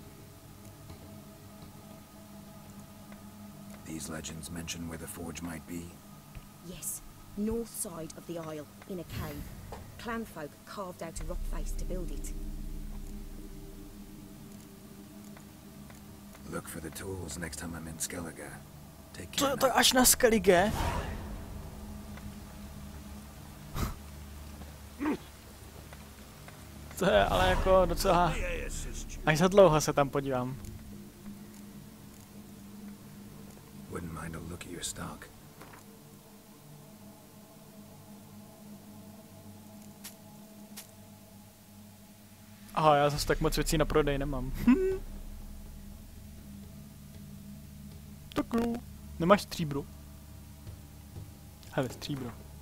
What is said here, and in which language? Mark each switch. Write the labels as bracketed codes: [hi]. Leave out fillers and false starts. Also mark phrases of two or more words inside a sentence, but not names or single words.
[en] These legends mention where the forge might be? Yes, north side of the isle, in a cave. Clanfolk carved out a rock face to build it. Look for the tools next time I'm in Skellige. Take [cs] To [en] care. [cs] je to až na Skellige? To je ale jako docela... Až za dlouho se tam podívám. [en] Wouldn't mind a look at your stock. [cs] Aha, já zase tak moc věcí na prodej nemám. Tak jo. Nemáš stříbro? Hele, stříbro.